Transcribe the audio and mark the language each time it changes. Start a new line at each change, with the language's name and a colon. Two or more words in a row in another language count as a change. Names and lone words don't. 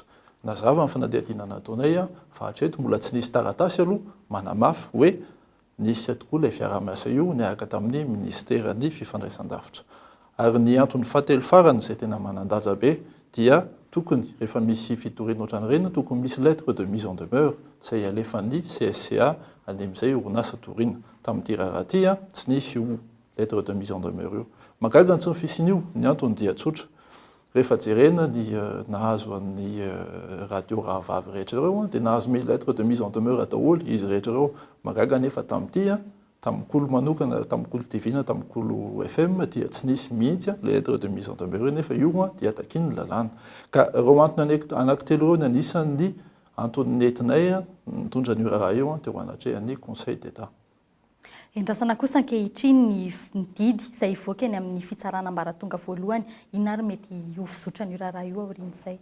Malagasy: Nazava ny fanadihadiana nataonay fa hatreto mbola tsy nisy taratasy aloha manamafy hoe nisy tokoa ilay fiarah-miasa io niaraka tamin'ny ministeran'ny fifandraisan-davitra. Ary ny antony fahatelo farany izay tena manan-daja be dia tokony rehefa misy fitoriana ohatran'ireny tokony misy
French: lettre de mise en demeure
Malagasy: izay alefan'ny CSCA any amin'izay orinasa toriana. Tamin'ity raharaha ity tsy nisy io
French: lettre de mise en demeure
Malagasy: io. Mahagaga ny tsy nifisin'io ny antony dia tsotra. Rehefa jerena ny nahazo an'ny radio rahavavy rehetra ireo dia nahazo mi
French: lettre de mise en demeure
Malagasy: daholo izy rehetra ireo. Mahagaga nefa tamin'ity tamin'ny Cool manokana tamin'ny Cool TV na tamin'ny Cool FM dia tsy nisy mihitsy
French: lettre de mise en demeure
Malagasy: nefa io dia takiany lalàna. Ka ireo antony anankitelo ireo ny anisan'ny antony nentinay mitondra ny raharaha io teo anatrehan'ny Conseil d'État. Endrasana kosa ankehitriny ny didy izay ivoaka eny amin'ny fitsarana ambaratonga voalohany, inona ary mety ho fizotra ny raharaha io aorian'izay?